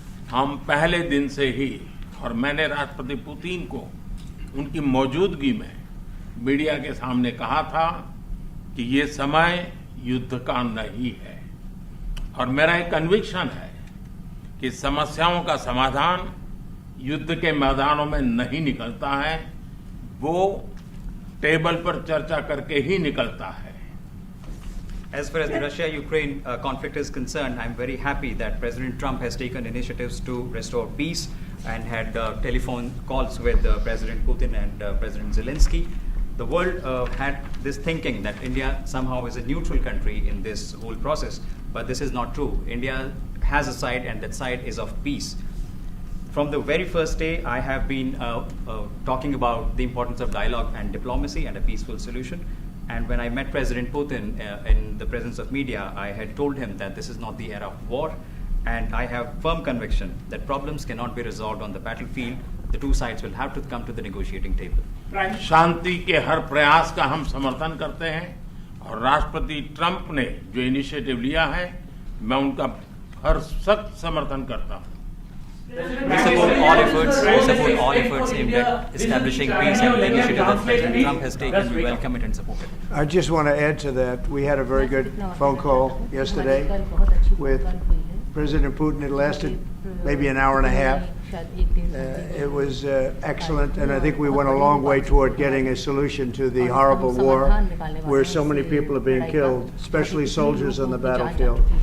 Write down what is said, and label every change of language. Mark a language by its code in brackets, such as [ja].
[hi] हम पहले दिन से ही, और मैंने राष्ट्रपति पुतिन को उनकी मौजूदगी में मीडिया के सामने कहा था कि ये समय युद्ध का नहीं है, और मेरा एक कन्विक्शन है कि समस्याओं का समाधान युद्ध के मैदानों में नहीं निकलता है, वो टेबल पर चर्चा करके ही निकलता है। [en] As far as the Russia-Ukraine conflict is concerned, I'm very happy that President Trump has taken initiatives to restore peace and had telephone calls with President Putin and President Zelensky. The world had this thinking that India somehow is a neutral country in this whole process, but this is not true. India has a side, and that side is of peace. From the very first day, I have been talking about the importance of dialogue and diplomacy and a peaceful solution. And when I met President Putin in the presence of media, I had told him that this is not the era of war, and I have firm conviction that problems cannot be resolved on the battlefield. The two sides will have to come to the negotiating table. [hi] शांति के हर प्रयास का हम समर्थन करते हैं, और राष्ट्रपति Trump ने जो इनिशिएटिव लिया है, मैं उनका हर सख्त समर्थन करता हूं। [en] We support all efforts aimed at establishing peace, and the initiative that President Trump has taken, we welcome it and support it. I just want to add to that. We had a very good phone call yesterday with President Putin. It lasted maybe an hour and a half. It was excellent, and I think we went a long way toward getting a solution to the horrible war where so many people are being killed, especially soldiers on the battlefield.